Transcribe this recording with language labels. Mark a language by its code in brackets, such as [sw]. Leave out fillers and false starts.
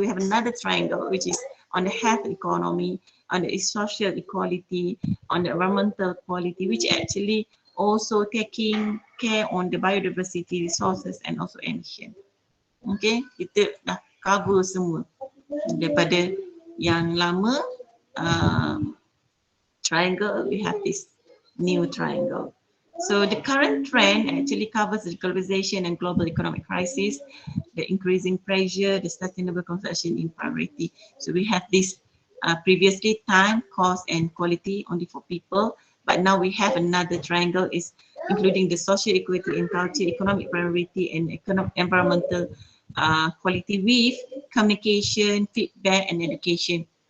[en] We have another triangle which is on the health economy, on the social equality, on the environmental quality, which actually also taking care on the biodiversity, resources, and also emission. [ms] Okay, kita dah cover semua daripada yang lama triangle. [en] We have this new triangle. So the current trend actually covers the globalization and global economic crisis, the increasing pressure, the sustainable construction in priority. So we have this previously time, cost, and quality only for people, but now we have another triangle is including the social equity and culture, economic priority, and environmental quality with communication, feedback, and education.